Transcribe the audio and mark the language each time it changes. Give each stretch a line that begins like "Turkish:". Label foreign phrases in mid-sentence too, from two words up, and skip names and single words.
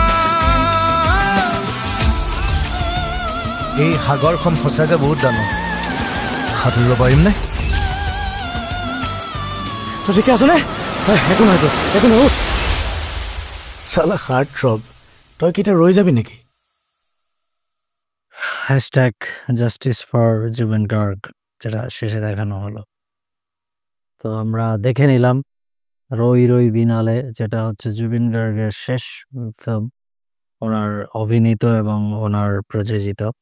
Assamese: এই সাগৰখন সঁচাকৈ বহুত ডাঙৰ, সাঁতুৰিব পাৰিমনে? তই ঠিকে আছনে? একো নহয়, একো নহয়। চালা
English: heart throb,
Assamese: তই কেতিয়া ৰৈ যাবি নেকি?
English: hashtag justice for
Bangla: জুবিন গার্গ, যেটা শেষে দেখানো হলো। তো আমরা দেখে নিলাম রই রই বিনালে, যেটা হচ্ছে জুবিন গার্গের শেষ ফিল্ম, ওনার অভিনীত এবং ওনার প্রযোজিত।